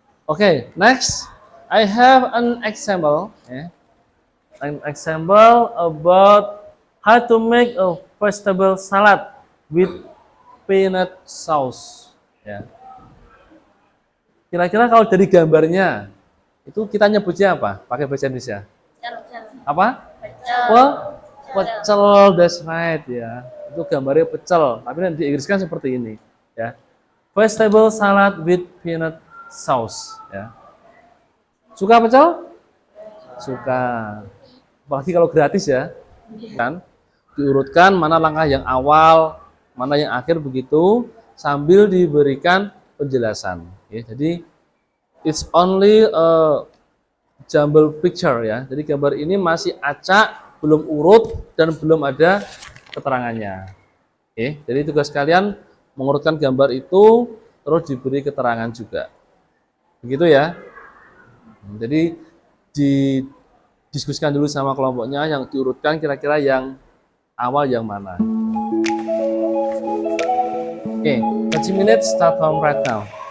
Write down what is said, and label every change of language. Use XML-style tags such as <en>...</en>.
<en>Okay, next I have an example, an example about how to make a vegetable salad with peanut sauce.</en> <id>Ya. Kira-kira kalau dari gambarnya itu kita nyebutnya apa? Pakai bahasa Indonesia? Apa? Pecel,</id> <en>that's right</en> <id>ya. Itu gambarnya pecel, tapi nanti diinggriskan seperti ini, ya.</id> <en>Vegetable salad with peanut sauce,</en> <id>ya. Suka pecel? Suka. Apalagi kalau gratis ya. Kan diurutkan mana langkah yang awal, mana yang akhir begitu sambil diberikan penjelasan, ya. Jadi</id> <en>it's only a jumble picture ya.</en> <id>Jadi gambar ini masih acak, belum urut dan belum ada keterangannya. Oke, jadi tugas kalian mengurutkan gambar itu terus diberi keterangan juga. Begitu ya. Jadi didiskusikan dulu sama kelompoknya yang diurutkan kira-kira yang awal yang mana.</id> <en>Oke, 30 minutes start from right now.</en>